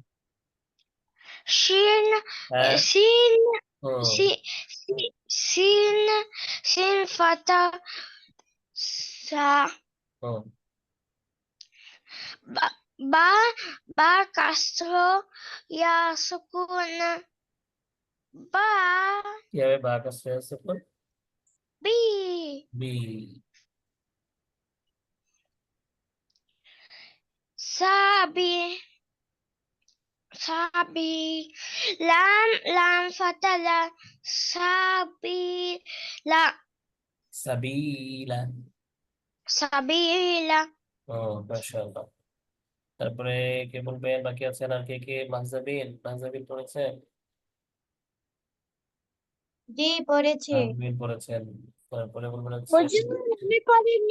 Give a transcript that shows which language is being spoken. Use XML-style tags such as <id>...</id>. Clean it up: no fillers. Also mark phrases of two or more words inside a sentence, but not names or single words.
<ar>Shin.</ar> <bn>হ্যাঁ,</bn> <ar>Sin.</ar> <bn>হুম,</bn> <ar>سين. سين. فتحة. Sa.</ar> <bn>হুম।</bn> <ar>باء. باء. كسرة. ياء. سكون. باء.</ar> <bn>কি হবে?</bn> <ar>باء كسرة سكون, Bi. বি। Sabi. سبي. لام. لام. فتحة. لا. سبي. لا. সাবিলা। Sabila.</ar> <bn>ও, মাশাআল্লাহ। তারপরে কে বলবেন? বাকি আছেন আর কে কে? মাহজাবিন, মাহজাবিন পড়েছেন? জি পড়েছি। মাহজাবিন পড়েছেন। তারপরে বলবেন হচ্ছে হুজুর আমি পড়িনি।</bn>